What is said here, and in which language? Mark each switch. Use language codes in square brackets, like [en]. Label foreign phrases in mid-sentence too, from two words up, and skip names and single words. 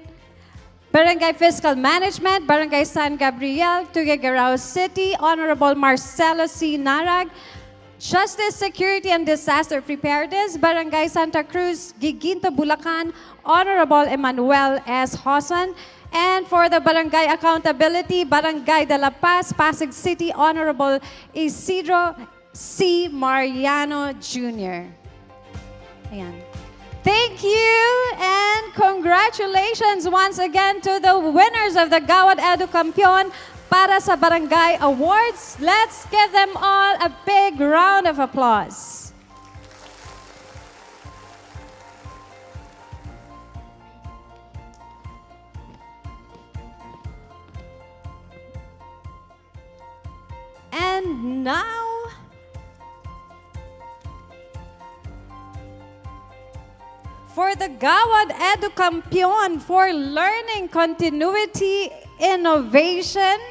[en] Barangay Fiscal Management, Barangay San Gabriel, Tuguegarao City, Honorable Marcelo C. Narag. Justice, Security, and Disaster Preparedness, Barangay Santa Cruz, Giginto, Bulacan, Honorable Emmanuel S. Hosan. And for the Barangay Accountability, Barangay de la Paz, Pasig City, Honorable Isidro C. Mariano Jr. Ayan. Thank you and congratulations once again to the winners of the Gawad Edukampyon para sa Barangay Awards. Let's give them all a big round of applause. And now, for the Gawad Edukampyon for Learning Continuity Innovation.